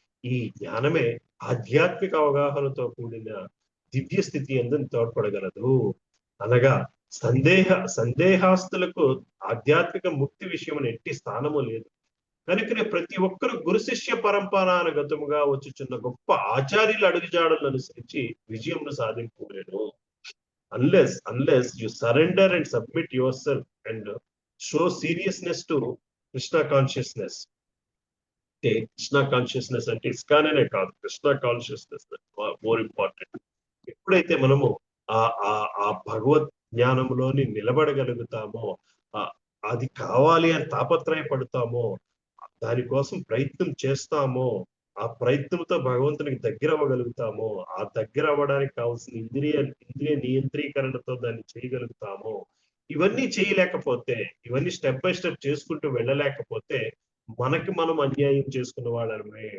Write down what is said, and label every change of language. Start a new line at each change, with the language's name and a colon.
Telugu: ఈ జ్ఞానమే ఆధ్యాత్మిక అవగాహనతో కూడిన దివ్య స్థితి ఎందుకు తోడ్పడగలదు. అనగా సందేహాస్తులకు ఆధ్యాత్మిక ముక్తి విషయం ఎట్టి స్థానము లేదు. కనుకనే ప్రతి ఒక్కరు గురు శిష్య పరంపరానుగతముగా వచ్చుచున్న గొప్ప ఆచార్యుల అడుగుజాడలను అనుసరించి విజయమును సాధించలేడు.
English: Unless you surrender and submit yourself and show seriousness to Krishna consciousness.
Telugu: Krishna consciousness అంటే ఇస్కానే కాదు, కృష్ణ
English: Consciousness more important.
Telugu: ఎప్పుడైతే మనము ఆ భగవత్ జ్ఞానంలోని నిలబడగలుగుతామో, అది కావాలి అని తాపత్రయపడతామో, దానికోసం ప్రయత్నం చేస్తామో, ఆ ప్రయత్నంతో భగవంతునికి దగ్గర అవ్వగలుగుతామో, ఆ దగ్గర అవ్వడానికి కావాల్సిన ఇంద్రియ నియంత్రీకరణతో దాన్ని చేయగలుగుతామో, ఇవన్నీ చేయలేకపోతే, ఇవన్నీ
English: step by step
Telugu: చేసుకుంటూ వెళ్ళలేకపోతే మనకి మనం అన్యాయం చేసుకున్న వాళ్ళమే.